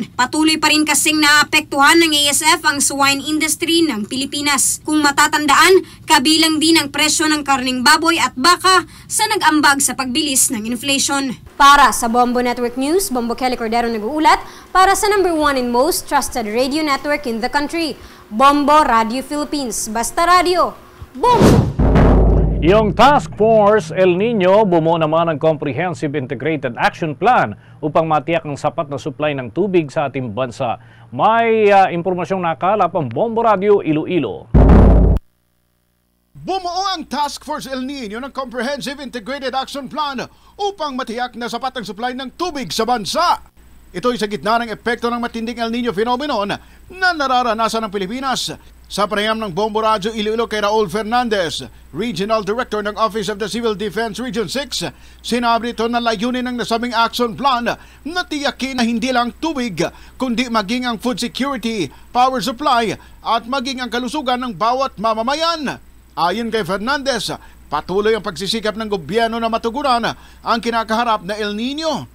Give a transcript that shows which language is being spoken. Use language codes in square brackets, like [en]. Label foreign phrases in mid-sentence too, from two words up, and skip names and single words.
[tl] Patuloy pa rin kasing naapektuhan ng ASF ang [en] swine industry [tl] ng Pilipinas. Kung matatandaan, kabilang din ang presyo ng karning baboy at baka sa nag-ambag sa pagbili ng inflation. Para sa Bombo Network News, Bombo Kelly Cordero nag-uulat para sa [en] #1 and most trusted radio network in the country, [tl] Bombo Radio Philippines. Basta Radio, Bombo! Yung Task Force El Nino bumuo naman ng Comprehensive Integrated Action Plan upang matiyak ang sapat na supply ng tubig sa ating bansa. May impormasyong nakalap ang Bombo Radio Iloilo. Bumuo ang Task Force El Nino ng Comprehensive Integrated Action Plan upang matiyak na sapat ang supply ng tubig sa bansa. Ito ay sa gitna ng epekto ng matinding El Nino phenomenon na nararanasan ng Pilipinas. Sa panayam ng Bombo Radio Iloilo kay Raul Fernandez, [en] Regional Director [tl] ng Office of the Civil Defense Region 6, sinabi ito na layunin ng nasabing [en] action plan [tl] na tiyakin na hindi lang tubig, kundi maging ang [en] food security, power supply [tl] at maging ang kalusugan ng bawat mamamayan. Ayon kay Fernandez, patuloy ang pagsisikap ng gobyerno na matugunan ang kinakaharap na El Nino.